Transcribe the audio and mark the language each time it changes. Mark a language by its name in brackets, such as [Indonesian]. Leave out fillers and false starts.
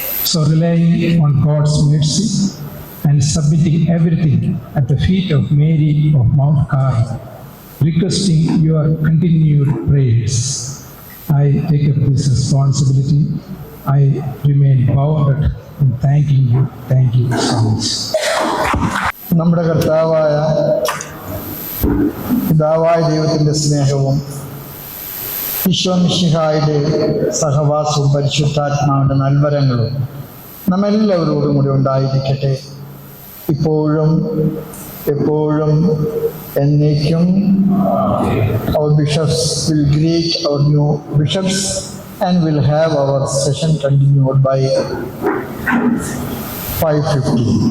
[English] So relying on God's mercy and submitting everything at the feet of Mary of Mount Carmel, requesting your continued prayers, I take up this responsibility. I remain bounded in thanking you. Thank you so much. [Malayalam] നമ്മുടെ കർത്താവായ പിതാവായ ദൈവത്തിൻ്റെ സ്നേഹവും ഈശോ മിശിഹായുടെ സഹവാസവും പരിശുദ്ധാത്മാവിൻ്റെ നൽവരങ്ങളും നമ്മെല്ലാവരോടും കൂടി ഉണ്ടായിരിക്കട്ടെ, ഇപ്പോഴും എപ്പോഴും എന്നേക്കും. [English] Our bishops will greet our new bishops and will have our session continued by 5:50.